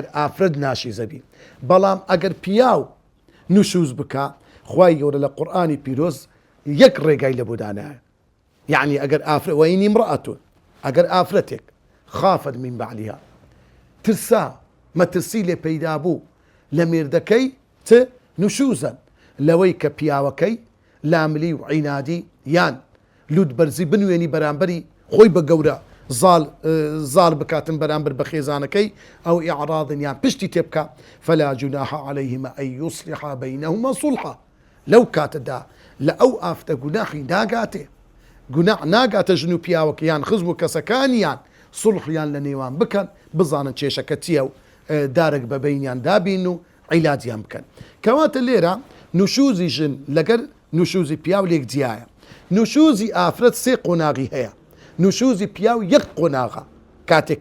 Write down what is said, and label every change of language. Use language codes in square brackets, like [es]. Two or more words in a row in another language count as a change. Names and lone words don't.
[ckb] ئافرەت ناشیزە بی بەڵام ئەگەر پیاو نوشوز بکە خوای گەورە لە قورئانی پیرۆز یەک ڕێگای لە بۆ دانایە یعنی ئەگەر ئافرەت [ar] وەئین امرأة [ckb] ئەگەر ئافرەتێک [ar] خافت من بعلها [ckb] ترسا مەترسی لێ پەیدا بوو لە مێردەکەی نوشوزن لەوەی کە پیاوەکەی لاملی و عینادی یان لود بەرزی بنوێنی بەرامبەری خۆی بە گەورە زال بکاتن بەرامبەر بە خێزانەکەی ئەو ئیعراضن یان پشتی تێ بکە [ar] فلا جناح عليهما أن يصلحا بينهما صلحا [ckb] لەو کاتەدا لە ئەو ئافتە گوناحی ناگاتێ گوناح ناگاتە ژن و پیاوەکە یان خزم و کەسەکانیان سڵحیان لە نێوان بکەن بزانن کێشەکە چییە و دارێک بە بەینیان دابین و عیلاجیان بکەن کەواتە لێرە نوشوزی ژن لەگەر نوشوزی پیاو لێک جیایە نوشوزی ئافرەت سێ قۆناغی هەیە نوشوزی پیاو یەک قۆناغە کاتێک